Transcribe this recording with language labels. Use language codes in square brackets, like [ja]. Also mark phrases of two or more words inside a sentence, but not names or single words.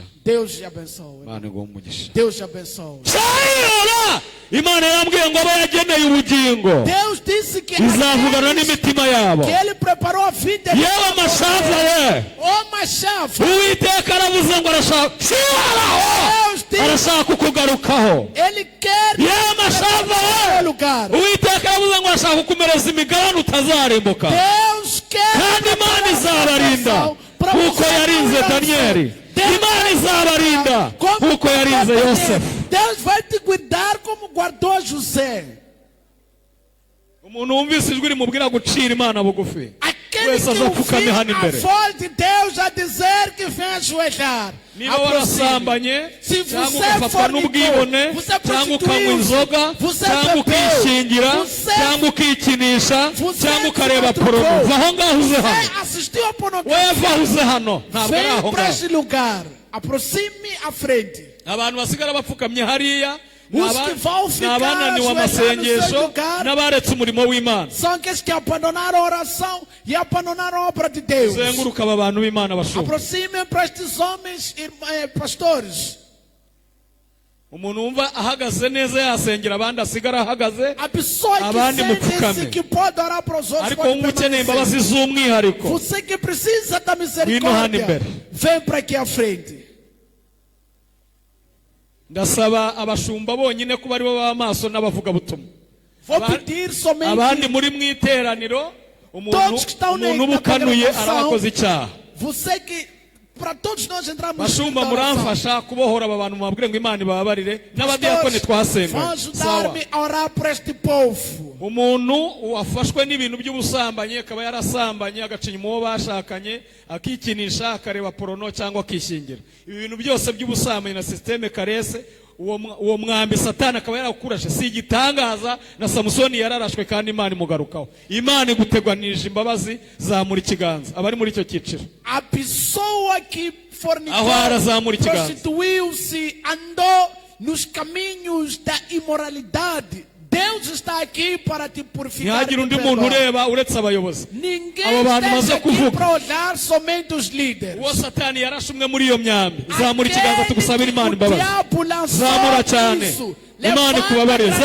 [pt] Deus te abençoe. [rw] Imana iguhe umugisha. [pt] Deus te abençoe. [rw] Shayira! Imana yambwiye ngo abo yageneye ubugingo [pt] Deus disse que [rw] izavugana n'imitima yabo. [pt] que Ele preparou a vida. [rw] Yewe amashavu we, [pt] Ô Machava, [rw] Uwiteka aravuze ngo arashaka [pt] Deus disse [rw] arashaka kukugarukaho. [pt] Ele quer [rw] Yewe amashavu we, [pt] lugar. [rw] Uwiteka aravuze ngo arashaka kukumereza imigabane utazarimbuka, [pt] Deus quer [rw] kandi Imana izabarinda kuko yarinze Daniyeli. Imana izabarinda kuko yarinze Yosefu. [pt] Deus vai te cuidar como guardou José. [rw] Umuntu wumvise ijwi rimubwira gucira Imana bugufi [pt] Aquele [rw] wese [pt] que [rw] azapfukame hano [pt] ouviu a [rw] imbere. [pt] voz de Deus a dizer que vem ajoelhar. [rw] Niba [pt] Aproxime. [rw] warasambanye [pt] Se [rw] cyangwa [pt] você [rw] ugafatwa [pt] fornicou, [rw] n'ubwibone [pt] você [rw] cyangwa ukanywa [pt] prostituiu-se, [rw] inzoga [pt] você [rw] cyangwa [pt] bebeu, [rw] ukishingira [pt] você- [rw] cyangwa ukikinisha [pt] você [rw] cyangwa ukareba [pt] masturbou. [rw] porono, va aho ngaho uze hano. [pt] Você assistiu a [rw] Wewe [pt] pornografia. [rw] va uze hano, ntabwo ari aho [pt] Vem para [rw] ngaho. [pt] este lugar. Aproxime à frente. [rw] Abantu basigara bapfukamye hariya ni [pt] Os [rw] aba- [pt] que vão [rw] ni [pt] ficar [rw] abananiwe [pt] ajoelhados no [rw] amasengesho [pt] seu lugar [rw] n'abaretse umurimo w'Imana. [pt] são aqueles que abandonaram a oração e abandonaram a obra de Deus. [rw] Zenguruka aba bantu b'Imana bashumba. [pt] Aproximem para estes homens, pastores. [rw] Umuntu wumva ahagaze neza yasengera abandi asigara ahagaze, [pt] A pessoa [rw] Abandi [pt] que [rw] mupfukame. [pt] sente que pode orar para os outros, [rw] ariko [pt] pode [rw] wumva ukeneye imbabazi [pt] permanecer. [rw] z'umwihariko [pt] Você que precisa da [rw] Vino hano [pt] misericórdia, [rw] imbere. [pt] vem para aqui à frente. [rw] ndasaba abashumba bonyine kuba aribo b'amaso n'abavugabutumwa. [pt] Vou [rw] Aba- [pt] pedir somente [rw] abandi muri mu iteraniro [pt] Todos que estão [rw] umuntu uba [pt] na [rw] ukanuye [pt] congregação, [rw] arabakoze icyaha. [pt] você que, para todos nós entrarmos [rw] bashumba [pt] na oração. [rw] muramfasha kubohora aba bantu mubabwire ngo Imana ibababarire, n'abadiyakoni [pt] Pastores, vão [rw] twasenga. Sawa. [pt] ajudar-me a orar por este povo. [rw] Umuntu wafashwe n'ibintu by'ubusambanyi akaba yarasambanye agacinya uwo bashakanye akikinisha akareba porono cyangwa akishingira, ibi bintu byose by'ubusambanyi na systeme karese, uwo mwambi Satani akaba yarakurashe. Si igitangaza na Samusoni yararashwe kandi Imana imugarukaho. Imana igutegwanirije imbabazi, zamura ikiganza abari muri icyo cyiciro. [pt] A pessoa que fornicou, [rw] Aho arazamura ikiganza. [pt] prostituiu-se, andou nos caminhos da imoralidade. Deus está aqui para te purificar. [rw] Ntihagire [pt] e [rw] undi [pt] perdoar. [rw] muntu ureba uretse abayobozi. [pt] Ninguém [rw] Abo bantu [pt] está [rw] maze [pt] aqui [rw] kuvuga. [pt] para olhar somente os líderes. [rw] Uwo Satani yarashe umwe muri iyo myambi, zamura ikiganza [pt] Aquele [rw] tugusabire [pt] que [rw] Imana [pt] o [rw] imbabazi. [pt] diabo lançou [rw] Zamura cyane, [pt] isso, [rw] Imana [pt] levanta [rw] ikubabarire.